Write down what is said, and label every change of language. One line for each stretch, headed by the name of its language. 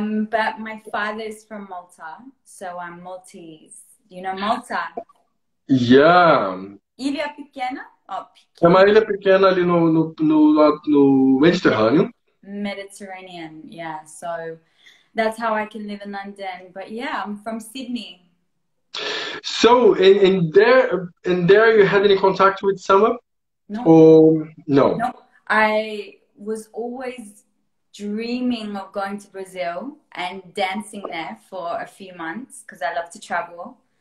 English: But my father is from Malta, so I'm Maltese. You know Malta? Yeah.
Portuguese: Ilha pequena? Oh, É uma ilha pequena ali no Mediterrâneo.
English: Mediterranean, yeah. So that's how I can live in London. But yeah, I'm from Sydney. So, in there you had any contact with samba? No. Or no? No. I was always dreaming of going to Brazil and dancing there for a few months because I love to travel.